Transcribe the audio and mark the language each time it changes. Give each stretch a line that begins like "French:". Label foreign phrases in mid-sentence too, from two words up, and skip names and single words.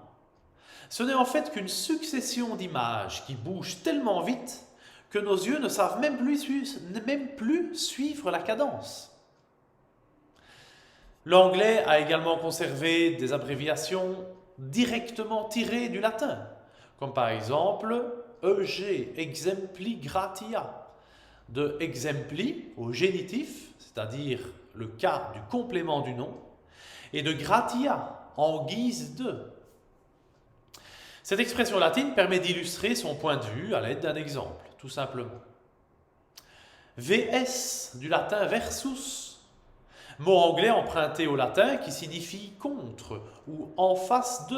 French: Ce n'est en fait qu'une succession d'images qui bougent tellement vite que nos yeux ne savent même plus suivre la cadence. L'anglais a également conservé des abréviations directement tirées du latin, comme par exemple EG,
Latin: exempli gratia,
French: de exempli au génitif, c'est-à-dire le cas du complément du nom, et de gratia, en guise de. Cette expression latine permet d'illustrer son point de vue à l'aide d'un exemple, tout simplement. VS, du latin versus, mot anglais emprunté au latin qui signifie contre ou en face de.